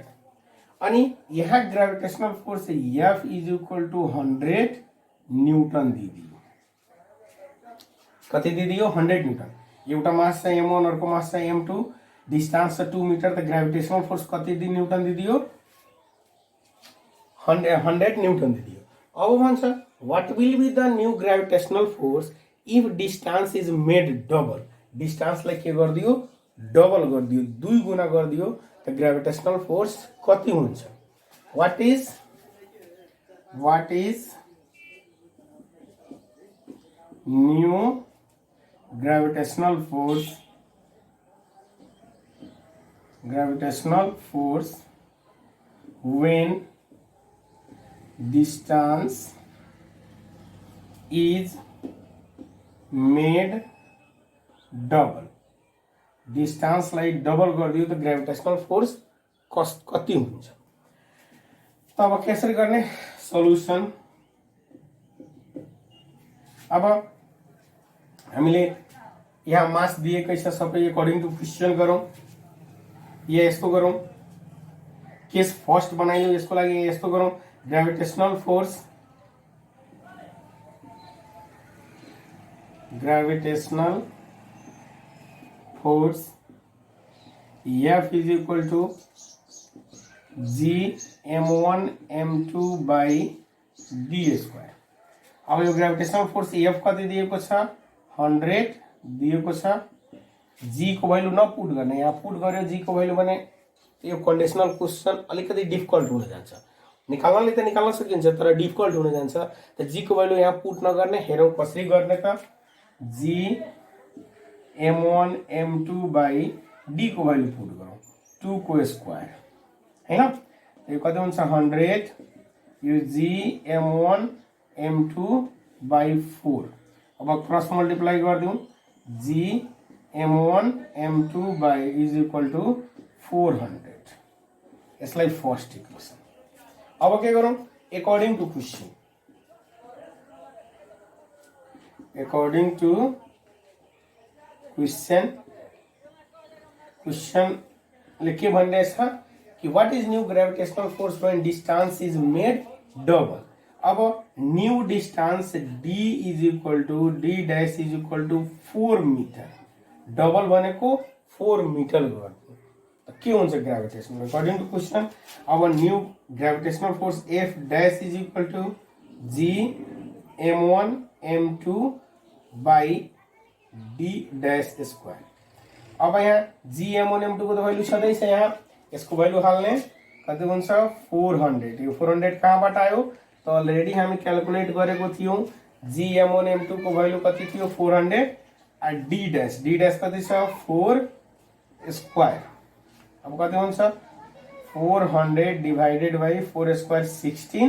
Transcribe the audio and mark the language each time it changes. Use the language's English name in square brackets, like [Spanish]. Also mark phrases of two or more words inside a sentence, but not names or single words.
[Nepali] अनि यहाँ [English] gravitational force F is equal to 100 newton दिदियो। [Nepali] कति दिदियो 100 न्यूटन। एउटा मास छ m1, अर्को मास छ m2, डिस्टेंस छ 2 मिटर, त [English] gravitational force [Nepali] कति न्यूटन दिदियो 100 न्यूटन दिदियो। अब भन्छ [English] what will be the new gravitational force if distance is made double. [Nepali] डिस्टेंसलाई के गरिदियो डबल गरिदियो, 2 गुना गरिदियो, त [English] gravitational force [Nepali] कति हुन्छ। [English] what is new gravitational force when distance is made double। [Nepali] डिस्टेंसलाई डबल गरिदियो त [English] gravitational force [Nepali] कति हुन्छ। त अब कसरी गर्ने सल्युसन। अब हामीले यहाँ मास दिएकै छ सबै [English] according to question [Nepali] गरौँ, या यस्तो गरौँ, [English] case first [Nepali] बनाइयो, यसको लागि यस्तो गरौँ। [English] gravitational force F is equal to G m1 m2 by d square। [Nepali] अब यो [English] gravitational force [Nepali] F कति दिएको छ 100 दिएको छ। G को भ्यालु नपुट गर्ने, यहाँ पुट गर्यो G को भ्यालु भने यो [English] conditional question [Nepali] अलिकति डिफिकल्ट हुन जान्छ। निकाल्नले त निकाल्न सकिन्छ तर डिफिकल्ट हुन जान्छ। त G को भ्यालु यहाँ पुट नगर्ने, हेरौँ कसरी गर्ने त। [English] G m1 m2 by d [Nepali] को भ्यालु पुट गरौँ 2 को स्क्वायर हैन। यो कति हुन्छ 100, यो [English] G m1 m2 by 4। [Nepali] अब [English] cross multiply [Nepali] गर्दियौ, [English] G m1 m2 by is equal to 400। [Nepali] यसलाई [English] first equation. [Nepali] अब के गरौँ [English] according to question. क्वेश्चन [Nepali] ले के भनिरहेछ कि [English] what is new gravitational force when distance is made double. अब new distance d is equal to d dash is equal to 4 meter. [Nepali] डबल भनेको 4 मिटर गर्नु त के हुन्छ ग्रेभिटेशनल [English] according to question. अब new gravitational force F dash is equal to G m1 m2 by d dash square. [Nepali] अब यहाँ G m1 m2 को तो भ्यालु सधैं छ, यहाँ यसको भ्यालु हाल्ने कति हुन्छ 400। यो 400 कहाँबाट आयो त अलरेडी हामी क्याल्कुलेट गरेको थियौं। G m1 m2 को भ्यालु कति थियो 400, आ d डैश कति छ 4 स्क्वायर। अब कति हुन्छ 400 [English] divided by 4 square [Nepali] 16।